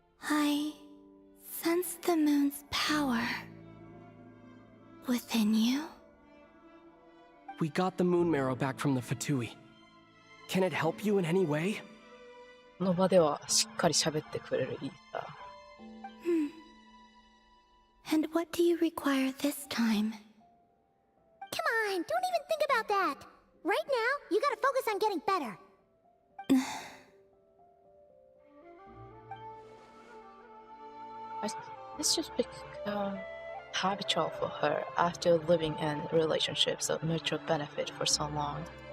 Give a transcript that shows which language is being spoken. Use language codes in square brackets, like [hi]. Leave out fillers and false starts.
[en] I sense the moon's power within you. We got the moon marrow back from the Fatui. Can it help you in any way? [ja] この場ではしっかり喋ってくれるイーター。 [en] And what do you require this time? Come on, don't even think about that. Right now, you gotta focus on getting better. This just become habitual for her after living in relationships of mutual benefit for so long.